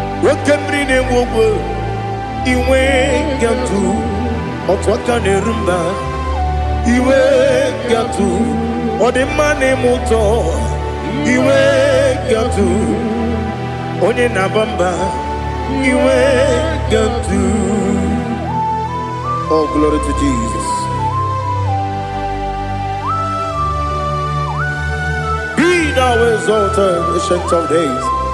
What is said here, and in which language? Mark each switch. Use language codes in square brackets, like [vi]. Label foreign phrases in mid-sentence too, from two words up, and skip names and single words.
[ig] Oke mmiri na-egbu ogwe, iwe gị atụ. Otu aka na-eru mba, iwe gị atụ. Ọ dị mma na-eme ụtọ, iwe gị atụ. Onye na-aba mba, iwe gị atụ. [en] Oh, glory to Jesus. Be thou exalted, ancient of days.